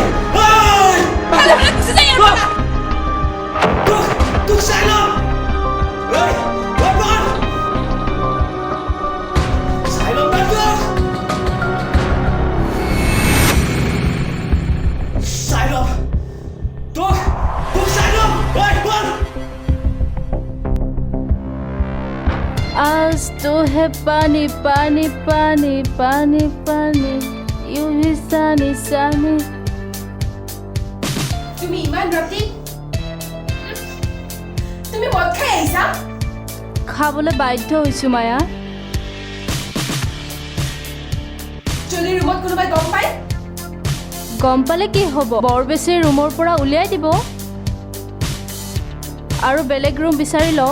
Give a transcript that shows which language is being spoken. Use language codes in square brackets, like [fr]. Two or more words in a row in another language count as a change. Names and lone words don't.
[as] তোক চাই ল'ম চাই ল'ম না তোক চাই ল'ম তোক চাই ল'ম ঐ বল [hi] आज तो है पानी पानी पानी पानी पानी यूं ही सानी सानी [as] তুমি ইমান ৰাতি তুমি মদ খাই আহিছা খাবলৈ বাধ্য হৈছোঁ মায়া যদি ৰুমত কোনোবাই গম পায় গম পালে কি হ'ব বৰ বেছি ৰুমৰ পৰা উলিয়াই দিব আৰু বেলেগ ৰুম বিচাৰি লওক